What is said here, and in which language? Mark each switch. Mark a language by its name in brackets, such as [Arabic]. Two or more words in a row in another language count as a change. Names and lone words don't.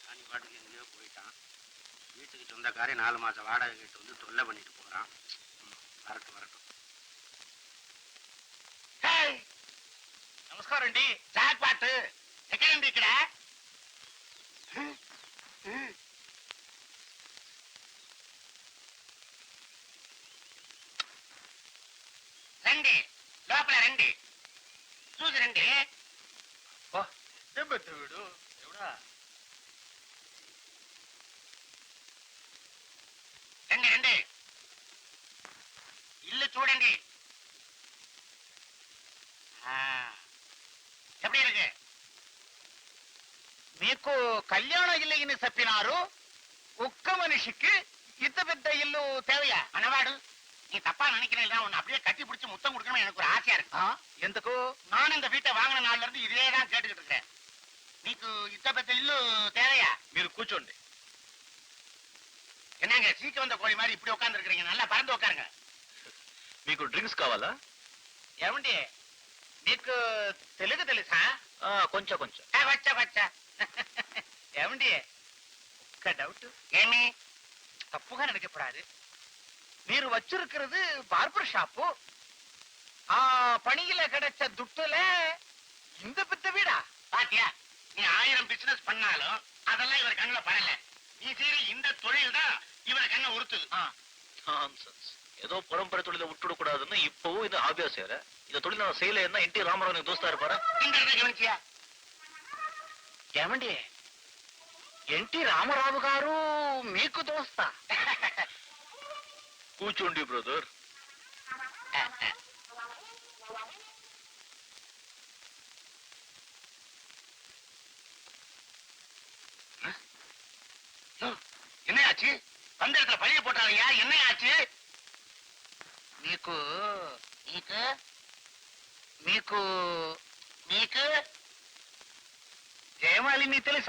[Tamil] பாட்டுக்கு எங்கேயோ போயிட்டான். வீட்டுக்கு சொந்தக்காரே 4 மாசம் வாடகை கேட்டு வந்து தொல்லை பண்ணிட்டு போறான். வரட்டும் வரட்டும். [Telugu] నమస్కారం అండి. జాక్ పాట్ ఎక్కడండి ఇక్కడ? రండి, లోపల రండి, చూసి రండి. వీడు ఎవడా? రండి రండి, ఇల్లు చూడండి. [Tamil] எப்படி இருக்கு? [Telugu] మీకు కళ్యాణ ఇల్లు చెప్పినారు. ఒక్క మనిషికి ఇంత పెద్ద ఇల్లు தேவையா? [Tamil] అన్నవాడు நீ தப்பா நினைக்கிறேன். உன்னை அப்படியே கட்டி பிடிச்சி முத்தம் கொடுக்கணும் எனக்கு ஒரு ஆசையா இருக்கு. [Telugu] ఎందుకు? [Tamil] நான் இந்த வீட்டை வாங்கின நாள்ல இருந்து இதேதான் கேட்டுக்கிட்டு இருக்கேன். [Telugu] నీకు ఇంత పెద్ద ఇల్లు தேவையா? మీరు కూర్చోండి. [Tamil] என்னங்க சீக்க வந்த கோழி மாதிரி இப்படி உட்கார்ந்து இருக்கிறீங்க? நல்லா பறந்து உட்காருங்க. [Telugu] మీకు డ్రింక్స్ కావాలా? ఏమండి మీకు తెలుగు తెలుసా? కొంచెం కొంచెం. వచ్చా వచ్చా. ఏమండి ఒక్క డౌట్. ఏమి? [Tamil] తప్పుగా நினைக்கப்படாது. మీరు வச்சிருக்கிறது [English] barber shop. [Tamil] பணியில கிடைச்ச துட்டுல இந்த பெத்த வீடா? பாத்தியா, நீ 1000 பிசினஸ் பண்ணாலும் அதெல்லாம் இவர் கண்ணுல படல. நீ செய்யற இந்த தொழில் தான் இவர் கண்ணை உறுத்துது. ஏதோ பரம்பரை தொழிலை விட்டுட கூடாதுன்னு இப்பவும் இது ஆபியா செய்யற. இந்த தொழில் நான் செய்யல என்ன என்டி ராமராவ் தோஸ்தா இருப்பாரு. [Telugu] గమనించా? ఏమండి ఎన్టీ రామారావు గారు మీకు దోస్తా? కూర్చోండి బ్రదర్. [Tamil] என்ன ஆச்சு? வந்த இடத்துல பழிய போட்டாங்கயா. என்ன ஆச்சு? [Telugu] మీకు మీకు మీకు మీకు ஜெயமாலினி తెలుసా?